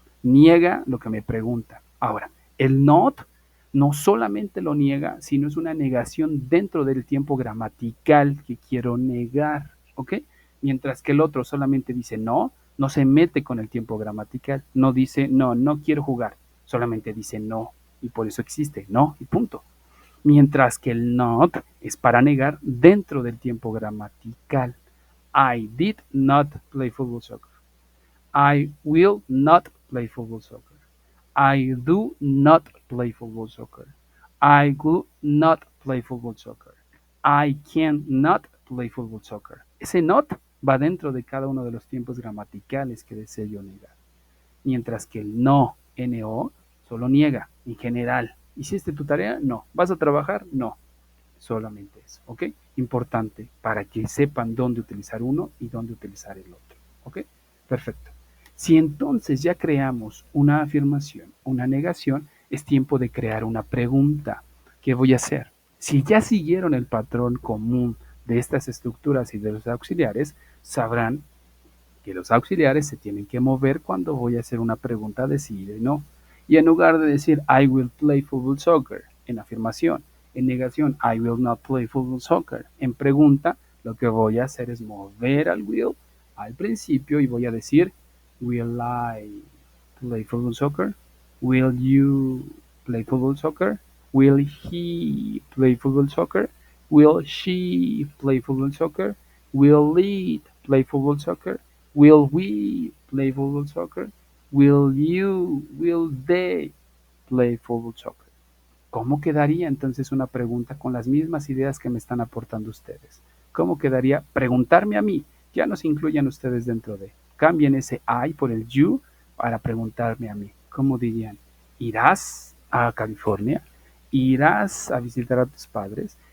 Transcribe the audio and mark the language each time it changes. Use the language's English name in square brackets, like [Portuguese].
[Spanish] Niega lo que me pregunta. Ahora, el not no solamente lo niega, sino es una negación dentro del tiempo gramatical que quiero negar. ¿Ok? Mientras que el otro solamente dice no, no se mete con el tiempo gramatical. No dice no, no quiero jugar. Solamente dice no. Y por eso existe no y punto. Mientras que el not es para negar dentro del tiempo gramatical. [English] I did not play football soccer. I will not play football soccer. I do not play football soccer. I will not play football soccer. I cannot play football soccer. [Spanish] Ese not va dentro de cada uno de los tiempos gramaticales que deseo yo negar. Mientras que el no, no, solo niega en general. ¿Hiciste tu tarea? No. ¿Vas a trabajar? No. Solamente eso, ¿ok? Importante para que sepan dónde utilizar uno y dónde utilizar el otro, ¿ok? Perfecto. Si entonces ya creamos una afirmación, una negación, es tiempo de crear una pregunta. ¿Qué voy a hacer? Si ya siguieron el patrón común de estas estructuras y de los auxiliares, sabrán que los auxiliares se tienen que mover cuando voy a hacer una pregunta de sí y de no. Y en lugar de decir [English] I will play football soccer [Spanish] en afirmación, en negación [English] I will not play football soccer, [Spanish] en pregunta lo que voy a hacer es mover al will al principio y voy a decir [English] will I play football soccer? Will you play football soccer? Will he play football soccer? Will she play football soccer? Will it play football soccer? Will we play football soccer? Will they play football soccer? [Spanish] ¿Cómo quedaría entonces una pregunta con las mismas ideas que me están aportando ustedes? ¿Cómo quedaría preguntarme a mí? Ya no se incluyan ustedes dentro de. Cambien ese I por el you para preguntarme a mí. ¿Cómo dirían? ¿Irás a California? ¿Irás a visitar a tus padres?